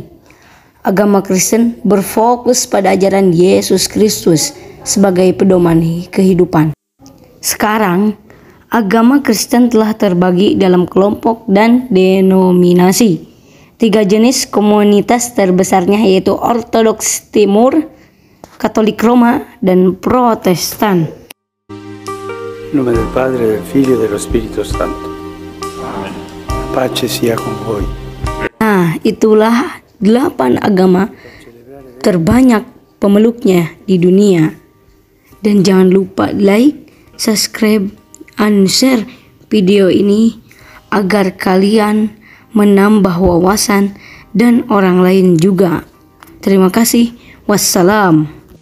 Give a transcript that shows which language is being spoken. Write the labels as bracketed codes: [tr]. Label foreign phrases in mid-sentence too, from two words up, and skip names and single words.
[id] Agama Kristen berfokus pada ajaran Yesus Kristus sebagai pedoman kehidupan. Sekarang, agama Kristen telah terbagi dalam kelompok dan denominasi. 3 jenis komunitas terbesarnya yaitu Ortodoks Timur, Katolik Roma, dan Protestan. [it] In nome del Padre, del Figlio e dello Spirito Santo. Pace sia con voi. [id] Nah, itulah 8 agama terbanyak pemeluknya di dunia. Dan jangan lupa [en] like, subscribe, and share [id] video ini agar kalian menambah wawasan dan orang lain juga. Terima kasih. Wassalam.